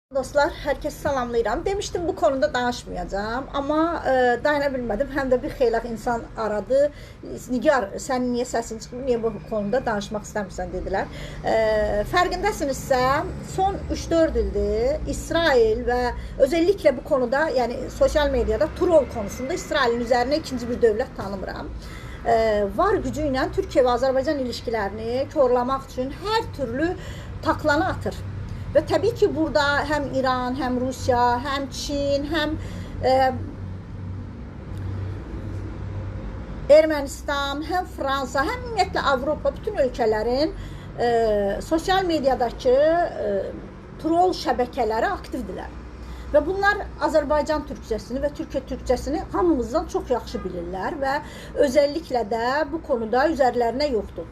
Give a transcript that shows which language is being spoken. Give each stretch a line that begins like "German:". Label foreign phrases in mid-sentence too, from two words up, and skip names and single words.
Azerbaijani: Dostlar, herkese salamlayıram. Demiştim bu konuda danışmayacağım ama dayanabilmədim. Həm də bir xeyli insan aradı. Nigar, sən niyə səsin çıxmır, niyə bu konuda danışmaq istəmirsən dedilər. Fərqindəsinizsə, son 3-4 ildir İsrail və özellikle bu konuda, yəni sosial medyada troll konusunda İsrailin üzərinə ikinci bir dövlət tanımıram. Var gücü ilə Türkiyə və Azərbaycan ilişkilərini korlamaq üçün hər türlü taklanı atır.
Turkish: Ve tabii ki burada
Azerbaijani: hem İran, hem Rusya, hem Çin, hem Ermənistan, hem Fransa, hem ümumiyyətlə Avropa, bütün ölkələrin sosyal medyadakı troll şəbəkələri aktivdirlər. Və bunlar Azərbaycan türkcəsini və Türkiyə türkcəsini hamımızdan çox yaxşı bilirlər və özəlliklə də bu konuda üzərlərinə yoxdur.